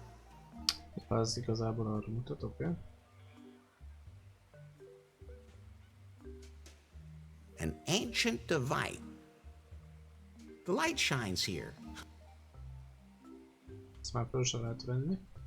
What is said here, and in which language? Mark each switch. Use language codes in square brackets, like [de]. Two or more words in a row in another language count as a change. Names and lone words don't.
[hu] Az igazából arra mutat, oké? [en] An ancient device. The light shines here. [hu] Ezt már föl sem lehet venni.